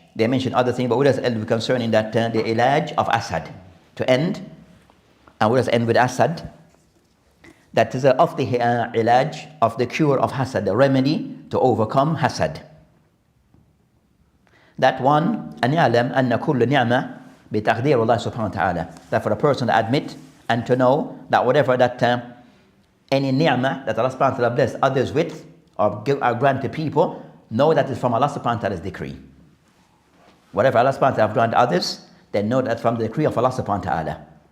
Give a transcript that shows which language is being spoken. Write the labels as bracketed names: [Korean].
[English] They mentioned other things, but we just end with concerning that the ilaj of asad. To end, and we just end with asad. That is of the ilaj, of the cure of hasad, the remedy to overcome hasad. That one, [Arabic] أن يعلم أن كل نعمة بتقدير الله سبحانه وتعالى. [English] That for a person to admit and to know that whatever that any ni'mah that Allah subhanahu wa ta'ala bless others with or grant to people, know that it's from Allah subhanahu wa ta'ala's decree. Whatever Allah subhanahu wa ta'ala grant others, then know that from the decree of Allah subhanahu wa ta'ala.